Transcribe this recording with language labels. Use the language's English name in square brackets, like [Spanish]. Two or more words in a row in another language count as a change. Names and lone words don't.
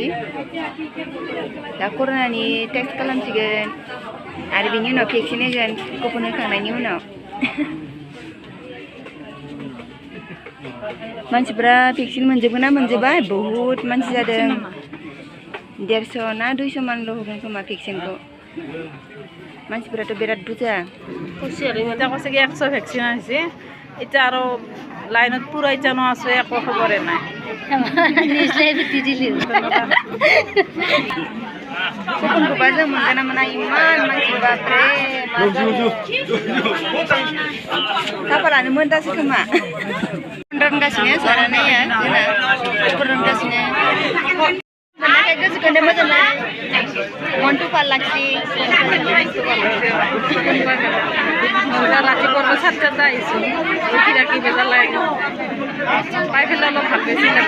[Bodo] दा कर'नानि टेस्ट खालामसिगोन आरो बिनि उनाव भेक्सिन होगोन कुपन होखांनायनि उनाव। मानसिफ्रा भेक्सिन मोनजोबगोन ना मोनजोबा, बहुद मानसि जादों। 150 ना 200 मानल' होगोन खोमा भेक्सिनखौ। मानसिफोराथ' बिराद बुरजा। [Assamese] এতিয়া কৈছে কি 100 ভেকচিন আহিছে, এতিয়া আৰু লাইনত পুৰা ইজানো আছে, একো খবৰে নাই। [Bodo] कुपनखौबा जों मोनगोन ना मोना, इमान मानसि बापरे। साफा लानो मोनदासो खोमा। रानगासिनो सारानाया जोंना रानगासिनो। मोननायखाय गोसोखौनो मोजां मोनो। मन्टु पार्लाक्सि [Assamese] ৰাতিপুৱা 7টাত আহিছোঁ, ৰখি ৰাখি বেজাৰ লাগে। পাই পেলাই অলপ ভাল বেছি